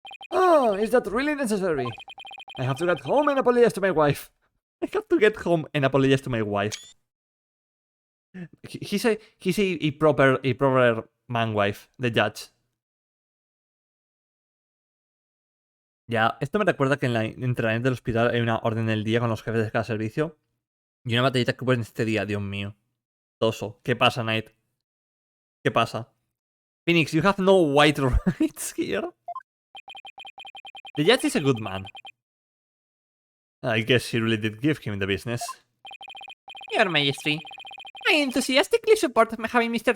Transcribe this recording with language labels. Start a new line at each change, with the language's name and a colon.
English: Oh, is that really necessary? I have to get home and apologize to my wife. I have to get home and apologize to my wife. He's a proper man wife, the judge.
Spanish: Ya, esto me recuerda que en la entrenamiento del hospital hay una orden del día con los jefes de cada servicio. Y una batallita que hubo en este día, Dios mío. Toso. ¿Qué pasa, Knight? ¿Qué pasa?
English: Phoenix, you have no white rights here. The judge is a good man. I guess she really did give him the business. Your Majesty, I enthusiastically support having Mr.